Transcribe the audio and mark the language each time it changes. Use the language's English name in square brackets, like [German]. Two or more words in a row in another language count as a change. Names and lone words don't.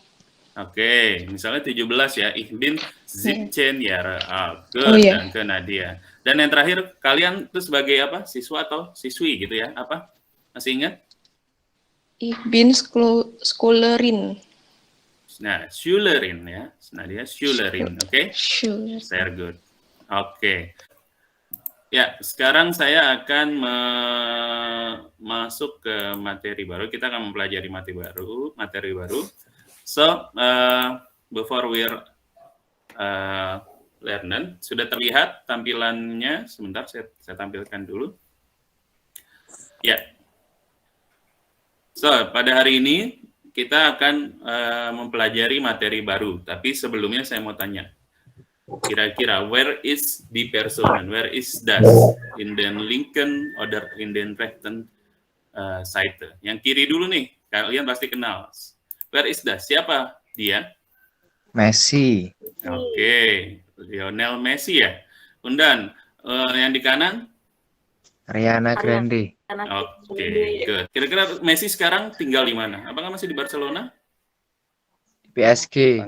[Indonesian] Oke, misalnya 17 ya. [German] Ich bin 17 Jahre alt. [English] Good. [Indonesian] Oh, iya. Dan ke Nadia. Dan yang terakhir, kalian itu sebagai apa? Siswa atau siswi gitu ya? Apa? Masih ingat? [German] Ich bin Schülerin. [Indonesian] Nah, Schülerin ya. Nadia, Schülerin. Oke? [German] Schülerin. [English] Very good. [Indonesian] Oke. Ya, sekarang saya akan masuk ke materi baru. Kita akan mempelajari materi baru. [English] So, before we're learning, [Indonesian] sudah terlihat tampilannya. Sebentar, saya tampilkan dulu. Ya. So, pada hari ini kita akan mempelajari materi baru. Tapi sebelumnya saya mau tanya. Kira-kira, [English] where is [German] die Person? [English] Where is das? [German] In den linken oder in den rechten Seite. [Indonesian] Yang kiri dulu nih, kalian pasti kenal. [English] Where is das? [Indonesian] Siapa dia? Messi. Oke, Lionel Messi ya. Undan, yang di kanan? Ariana Grande. [English] Oke, good. [Indonesian] Kira-kira Messi sekarang tinggal di mana? Apakah masih di Barcelona? PSG.